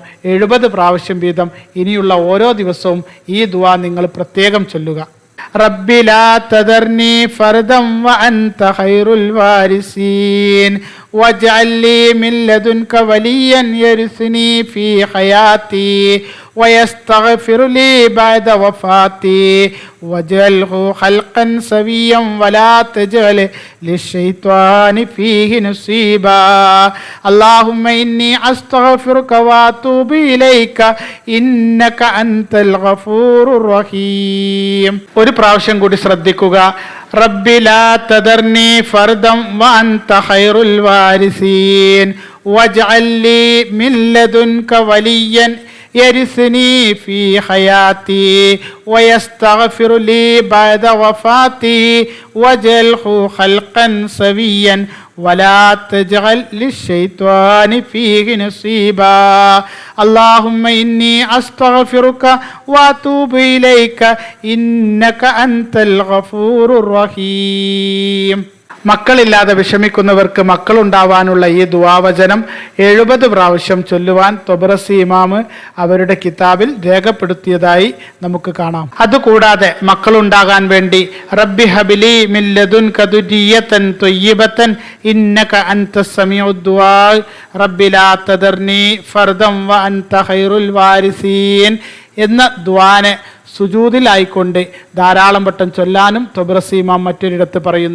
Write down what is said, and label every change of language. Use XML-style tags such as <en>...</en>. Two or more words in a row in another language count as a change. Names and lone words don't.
<ml>70 പ്രാവശ്യം വീതം ഇനിയുള്ള ഓരോ ദിവസവും ഈ ദുആ നിങ്ങൾ പ്രത്യേകം ചൊല്ലുക.</ml> <ar>رب لا تذرني فردا وأنت خير الوارثين واجعل لي من لدنك وليا يرثني في حياتي ويستغفر لي بعد وفاتي وجعله خلقا سويا ولا تجعل للشيطان فيه نصيبا اللهم إني أستغفرك وأتوب إليك إنك أنت الغفور الرحيم.</ar> <ml>ഒരു പ്രാവശ്യം കൂടി ശ്രദ്ധിക്കുക.</ml> <ar>رب لا تذرني فردا وأنت خير الوارثين واجعل لي من لدنك وليا يرثني في حياتي ويستغفر لي بعد وفاتي واجعله خلقا سويا ولا تجعل للشيطان فيه نصيبا اللهم إني أستغفرك وأتوب إليك إنك أنت الغفور الرحيم.</ar> <ml>മക്കളില്ലാതെ വിഷമിക്കുന്നവർക്ക് മക്കളുണ്ടാവാനുള്ള ഈ ദുആവചനം 70 പ്രാവശ്യം ചൊല്ലുവാൻ തൊബ്രസി ഇമാമ് അവരുടെ കിതാബിൽ രേഖപ്പെടുത്തിയതായി നമുക്ക് കാണാം. അതുകൂടാതെ മക്കളുണ്ടാകാൻ വേണ്ടി</ml> <ar>رب هب لي من لدنك ذرية طيبة إنك أنت سميع الدعاء رب لا تذرني فردا وأنت خير الوارثين</ar> <ml>എന്ന ദുആനെ സുജൂദിലായിക്കൊണ്ട് ധാരാളം വട്ടം ചൊല്ലാനും തൊബ്രസി ഇമാം മറ്റൊരിടത്ത് പറയുന്നു.</ml>